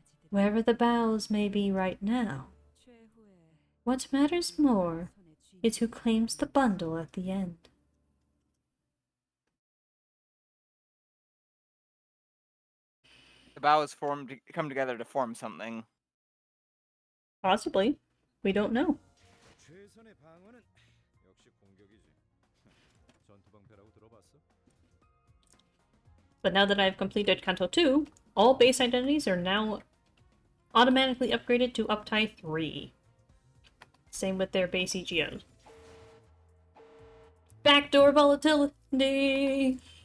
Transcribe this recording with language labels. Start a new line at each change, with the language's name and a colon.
English: Wherever the bows may be right now, what matters more is who claims the bundle at the end. The bows come together to form something. Possibly. We don't know.
Korean: 최선의 방어는 역시 공격이지. 전투 방패라고 들어봤어?
English: But now that I've completed Kanto 2, all base identities are now automatically upgraded to Uptie 3. Same with their base EGOs. Backdoor volatility!